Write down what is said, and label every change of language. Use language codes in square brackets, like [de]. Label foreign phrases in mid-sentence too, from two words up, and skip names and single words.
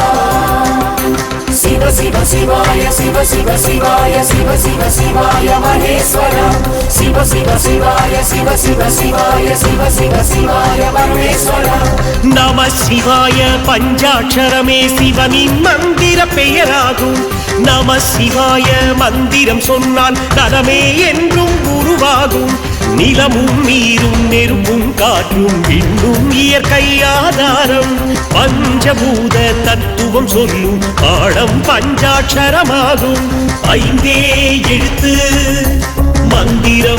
[sa] शिव शिव शिवाय शिव शिव शिवाय शिव शिव शिवाय महेश्वरा शिव शिव शिवाय शिव शिव शिवाय शिव शिव शिवाय परमेश्वरा [ta] நம சிவாய பஞ்சாட்சரமே சிவனின் மந்திர பெயராகும் நம சிவாய மந்திரம் சொன்னால் நலமே என்றும் உருவாகும் நிலமும் நீரும் நெருப்பும் காற்றும் விண்ணும் இயற்கை ஆதாரம் பஞ்சபூத தத்துவம் சொல்லும் பாடம் பஞ்சாட்சரமாகும் ஐந்தே எழுத்து மந்திரம்